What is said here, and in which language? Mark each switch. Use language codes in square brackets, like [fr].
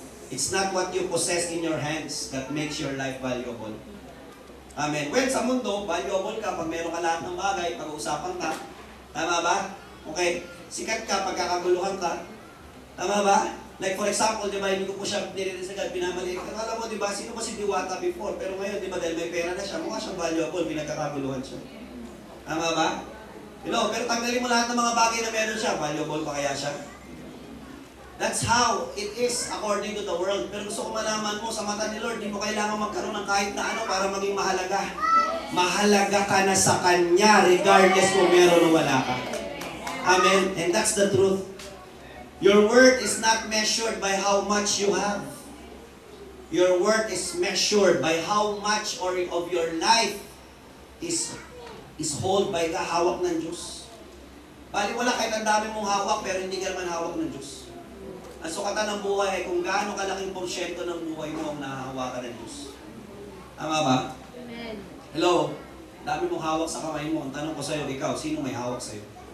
[en] It's not what you possess in your hands that makes your life valuable. Amen. [tl] Well, sa mundo, valuable ka pag meron ka lahat ng bagay, pag-uusapan ka. Tama ba? Okay. Sikat ka, pagkakaguluhan ka. Tama ba? [en] Like for example, [tl] di ba, hindi ko po siya nirinig sa God, pinamaliit. Akala mo, di ba, sino ba si Diwata before? Pero ngayon, di ba, dahil may pera na siya, mukha siyang valuable, pinagkakaguluhan siya. Tama ba? Pero tanggalin mo lahat ng mga bagay na meron siya, valuable pa kaya siya? [en] That's how it is according to the world. [tl] Pero gusto ko malaman mo, sa mata ni Lord, di mo kailangan magkaroon ng kahit na ano para maging mahalaga. Mahalaga ka na sa Kanya, regardless kung meron o wala ka. Amen? [en] And that's the truth. Your worth is not measured by how much you have. Your worth is measured by how much of your life is hold by the [tl] hawak ng Diyos. Bali wala kahit ang dami mong hawak pero hindi ka naman hawak ng Diyos. Ang sukatan ng buhay ay kung gaano kalaking porsyento ng buhay mo ang nahahawakan ng Diyos. Tama ba? Amen. [en] Hello? [tl] Dami mong hawak sa kamay mo. Ang tanong ko sa'yo, ikaw, sino may hawak sa'yo?